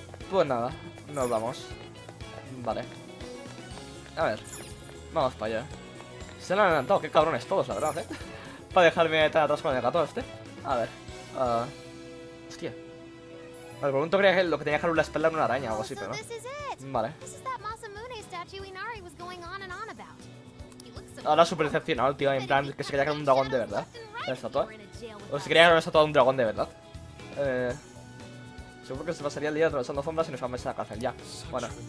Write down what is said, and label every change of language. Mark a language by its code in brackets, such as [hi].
[es] Pues nada, nos vamos. Vale. A ver. Vamos para allá. Se han adelantado, qué cabrones todos, la verdad, para dejarme tan atrás con el gato este. A ver. Hostia. Al momento creía que lo que tenía que dejar una espalda era una araña o algo así, pero no. [en] This is it. [es] Vale. [en] This is that Masamune statue Inari was going on and on about. He looks so [es] Ahora súper decepcionado, tío, en plan que se creía que era un dragón de verdad. La estatua. O se creía que era una estatua de un dragón de verdad. Seguro que se pasaría el día atravesando sombras y nos vamos a la cárcel, ya. Bueno.